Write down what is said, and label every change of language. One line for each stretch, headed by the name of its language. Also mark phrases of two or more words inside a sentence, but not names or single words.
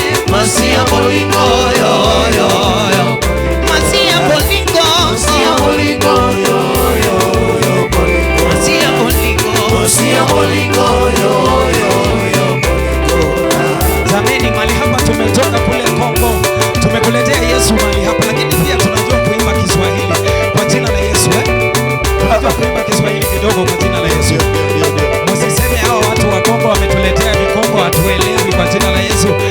Lingala: Masia bolingo, yo, yo, yo. Masia bolingo. Masia bolingo, yo, yo, yo, bolingo. Masia bolingo. Masia bolingo, yo, yo, yo, bolingo.
Swahili: Jameni, mahali hapa tumetoka kule Kongo. Tumekuletea Yesu mahali hapa, lakini pia tunajua kuimba Kiswahili. Kwa jina la Yesu, eh? Tunajua kuimba Kiswahili kidogo kwa jina la Yesu. Ndio, ndio, ndio, ndio. Msiseme hawa watu wa Kongo wametuletea vikombo, hatuelewi kwa jina la Yesu.